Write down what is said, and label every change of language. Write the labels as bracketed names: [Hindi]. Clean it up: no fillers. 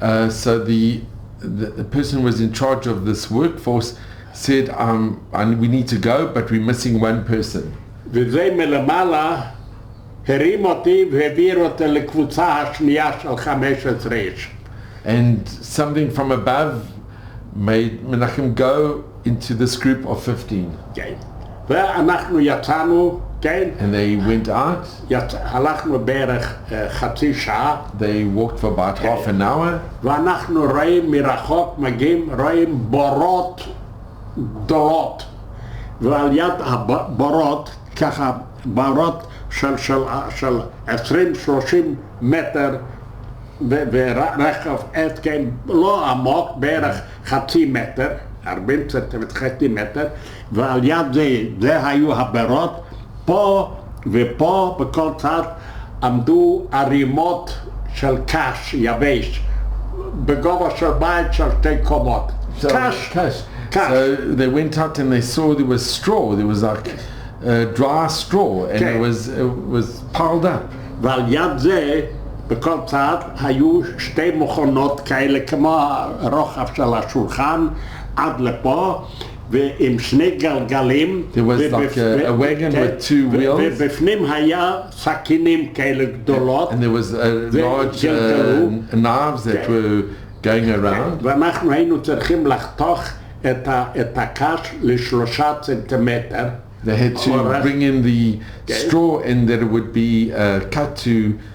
[English] So the person who was in charge of this workforce said, we need to go, but we're missing one person. [Hebrew] וזה מלמעלה הרים אותי והעביר אותי לקבוצה השנייה של 15 איש. [English] And something from above made Menachem go into this group of 15. [Hebrew] כן. ואנחנו יצאנו, כן. [English] And they went out. [Hebrew] הלכנו בערך חצי שעה. [English] They walked for about half an hour. [Hebrew] ואנחנו רואים מרחוק רואים בורות גדולות. ועל יד הבורות, ככה בורות של 20-30 מטר, ורחב עץ, כן, לא עמוק, בערך חצי מטר, 40 סנטימטר, ועל יד זה היו הבורות. פה ופה בכל צד עמדו ערימות של קש יבש בגובה של בית של 2 קומות. קש. [English] So they went out and they saw there was straw. There was like dry straw, and it was piled up. [Hebrew] ועל יד זה בכל צד היו 2 מכונות כאלה כמו הרוחב של השולחן עד לפה, ועם 2 גלגלים. [English] There was like a wagon with 2 wheels. [Hebrew] ובפנים היה סכינים כאלה גדולות. [English] And there was large knives that were going around. [Hebrew] ואנחנו היינו צריכים לחתוך את הקש ל3 סנטימטר. [English] They had to bring in the straw and that it would be cut to